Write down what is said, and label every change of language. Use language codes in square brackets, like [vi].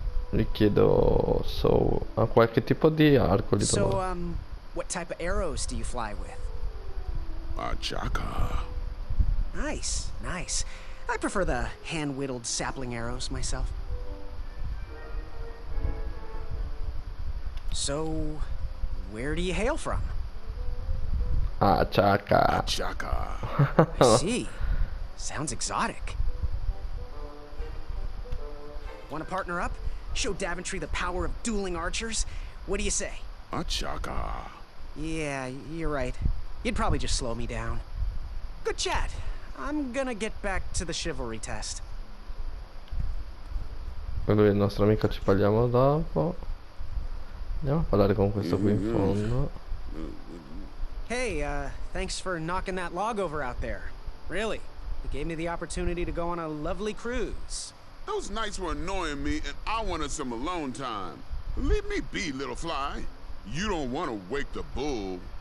[it] Gli chiedo qualche tipo di arco gli do. [en] So, what type of arrows do you fly with? Chaka. Nice, nice. I prefer the hand-whittled sapling arrows myself. So, where do you hail from? Ah, chaka. Chaka. I see. Sounds exotic. Want to partner up? Show Daventry the power of dueling archers? What do you say? A chaka. Yeah, you're right. You'd probably just slow me down. Good chat. I'm gonna get back to the chivalry test. [it] E lui e il nostro amico ci parliamo dopo. Andiamo a parlare con questo qui in fondo. [en] Hey, thanks for knocking that log over out there. Really, it gave me the opportunity to go on a lovely cruise. Those nights were annoying me, and I wanted some alone time. Leave me be, little fly. You don't want to wake the bull.